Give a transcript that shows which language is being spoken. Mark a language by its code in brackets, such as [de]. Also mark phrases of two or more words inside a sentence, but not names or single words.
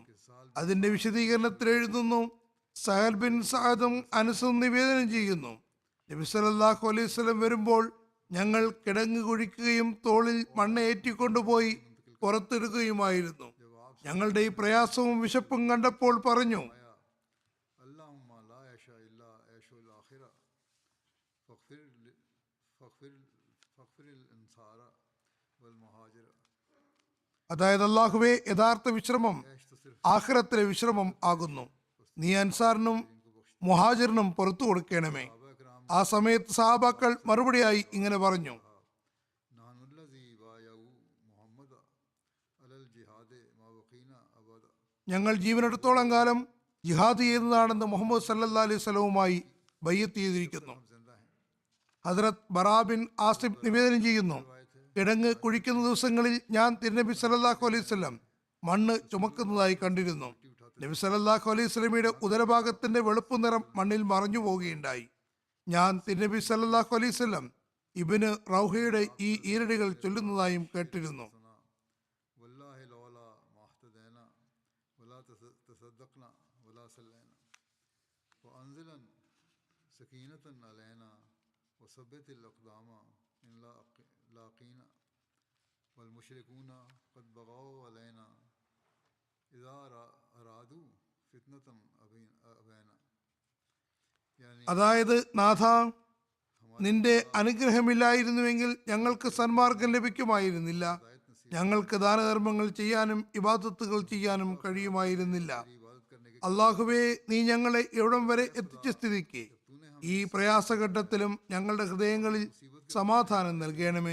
[ml] അതിന്റെ വിശദീകരണത്തിൽ എഴുതുന്നു, സഹൽ ബിൻ സഅദും അനസും നിവേദനം ചെയ്യുന്നു, നബി [ar] صلى الله عليه وسلم [ml] വരുമ്പോൾ ഞങ്ങൾ കിടങ്ങ് കുഴിക്കുകയും തോളിൽ മണ്ണ് ഏറ്റിക്കൊണ്ടുപോയി പുറത്തെടുക്കുകയുമായിരുന്നു. ഞങ്ങളുടെ ഈ പ്രയാസവും വിശപ്പും കണ്ടപ്പോൾ പറഞ്ഞു, [ar] اللهم لا عيش إلا عيش الآخرة فاغفر الأنصار والمهاجر. [ml] അതായത് അല്ലാഹുവേ, യഥാർത്ഥ വിശ്രമം ആഖിറത്തിലെ വിശ്രമം ആകുന്നു. നീ അൻസാറിനും മുഹാജിറിനും പുറത്തു കൊടുക്കണമേ. ആ സമയത്ത് സഹാബാക്കൾ മറുപടിയായി ഇങ്ങനെ പറഞ്ഞു, [ar] نحن الذي بايعوا محمد على الجهاد ما بقينا أبدا. [ml] ഞങ്ങൾ ജീവനെടുത്തോളം കാലം ജിഹാദ് ചെയ്യുന്നതാണെന്ന് മുഹമ്മദ് [ar] صلى الله عليه [ml] വസല്ലമയുമായി ബയ്യത്ത് ചെയ്തിരിക്കുന്നു. ഹദ്രത്ത് ബറാ ബിൻ ആസിബ് നിവേദനം ചെയ്യുന്നു, കിടങ്ങ് കുഴിക്കുന്ന ദിവസങ്ങളിൽ ഞാൻ തിരുനബി [ar] صلى الله عليه وسلم [ml] മണ്ണ് ചുമക്കുന്നതായി കണ്ടിരുന്നു. നബി [ar] صلى الله عليه [ml] വസല്ലമയുടെ ഉദരഭാഗത്തിന്റെ വെളുപ്പ് നിറം മണ്ണിൽ മറഞ്ഞു പോവുകയുണ്ടായി. ഞാൻ തിരുനബി [ar] صلى الله عليه وسلم [ml] ഇബ്നു റൗഹയുടെ ഈ ഈരടികൾ ചൊല്ലുന്നതായും കേട്ടിരുന്നു. [ar] والله لولا ما اهتدينا ولا تصدقنا ولا صلينا وأنزلا سكينة علينا وثبت الأقدام إن لاقينا والمشركون قد بغوا علينا إذا أرادوا فتنة أبينا. [ml] അതായത്, നാഥ, നിന്റെ അനുഗ്രഹമില്ലായിരുന്നുവെങ്കിൽ ഞങ്ങൾക്ക് സന്മാർഗം ലഭിക്കുമായിരുന്നില്ല. ഞങ്ങൾക്ക് ദാനധർമ്മങ്ങൾ ചെയ്യാനും ഇബാദത്തുകൾ ചെയ്യാനും കഴിയുമായിരുന്നില്ല. അള്ളാഹുവേ, നീ ഞങ്ങളെ എവിടം വരെ എത്തിച്ച സ്ഥിതിക്ക് ഈ പ്രയാസഘട്ടത്തിലും ഞങ്ങളുടെ ഹൃദയങ്ങളിൽ സമാധാനം നൽകണമേ.